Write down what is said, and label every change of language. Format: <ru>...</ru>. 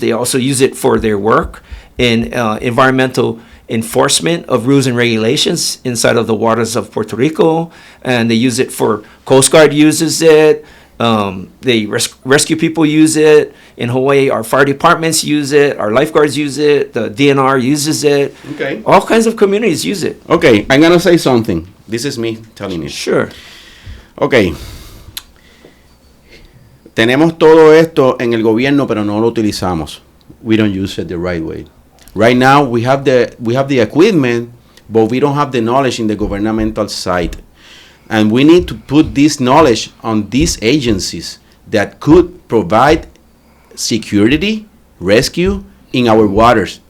<en>They also use it for their work in environmental enforcement of rules and regulations inside of the waters of Puerto Rico, and they use it for Coast Guard uses it. The rescue people use it in Hawaii. Our fire departments use it. Our lifeguards use it. The DNR uses it. Okay. All kinds of communities use it. Okay, I'm gonna say something. This is me telling you. Sure. Okay.</en> <es>Tenemos todo esto en el gobierno, pero no lo utilizamos.</es> <en>We don't use it the right way. Right now, we have the equipment, but we don't have the knowledge in the governmental side. And we need to put this knowledge on these agencies that could provide security, rescue in our waters.</en>